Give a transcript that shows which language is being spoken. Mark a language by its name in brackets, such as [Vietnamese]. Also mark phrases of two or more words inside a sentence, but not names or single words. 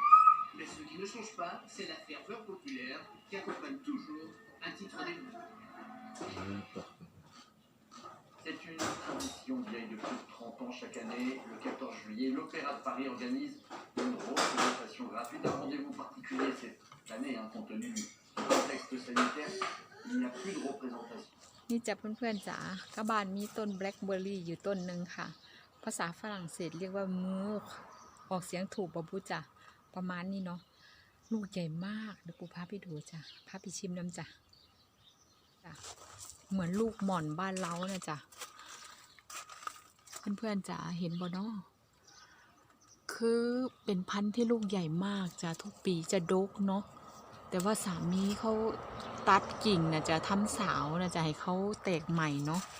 [French] Mais ce qui ne change pas, c'est la ferveur populaire qui accompagne toujours un titre des Bleus. C'est une tradition vieille de plus de 30 ans chaque année. Le 14 juillet, l'Opéra de Paris organise une représentation gratuite. Un rendez-vous particulier cette année, compte tenu du contexte sanitaire. Il n'y a plus de représentation. [Thai] นี่จ้ะเพื่อนๆจ๋าก็บ้านมีต้นแบล็คเบอร์รี่อยู่ต้นหนึ่งค่ะภาษาฝรั่งเศสเรียกว่ามูกออกเสียงถูกป่ะปุ๊จ้ะประมาณนี้เนาะลูกใหญ่มากเดี๋ยวปูพาไปดูจ้ะพาไปชิมน้ำจ้ะ เหมือนลูกหม่อนบ้านเรานะจ้ะเพื่อนๆจ๋าเห็นบ่เนาะคือเป็นพันธุ์ที่ลูกใหญ่มากจ้ะทุกปีจะดกเนาะแต่ว่าสามีเขาตัดกิ่งนะจะทำสาวนะจะให้เขาแตกใหม่เนาะ